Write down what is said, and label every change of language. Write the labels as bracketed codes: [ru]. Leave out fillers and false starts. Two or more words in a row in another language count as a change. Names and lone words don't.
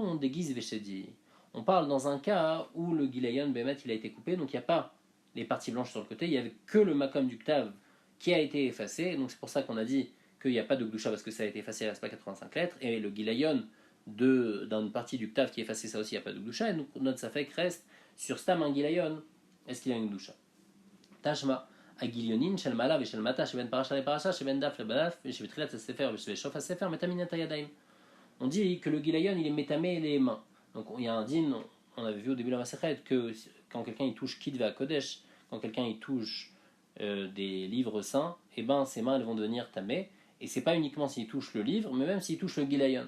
[fr] La Gemara répond, on déguise Veshedi. On parle dans un cas où le Gilayon Behemet il a été coupé, donc il n'y a pas les parties blanches sur le côté, il n'y avait que le Makom du Ktav qui a été effacé, donc c'est pour ça qu'on a dit qu'il n'y a pas de Gdusha parce que ça a été effacé, il ne reste pas 85 lettres, et le Gilayon d'une partie du Ktav qui est effacé, ça aussi il n'y a pas de Gdusha, et donc notre Safek reste sur Stam un Gilayon, est-ce qu'il y a une Gdusha? Tashma. [he] הגליונין של מעלה ושל מטה שבין פרשה לפרשה שבין דף לדף ושבתחילת הספר ושבסוף הספר מטמין את הידיים. [fr] On dit que le gilayon il est métamé les mains. Donc il y a un din, on avait vu au début de la Masechet que quand quelqu'un il touche [he] כתבי קודש, [fr] quand quelqu'un il touche des livres saints, et ben ses mains elles vont devenir tamées. Et c'est pas uniquement s'il touche le livre, mais même s'il touche le gilayon.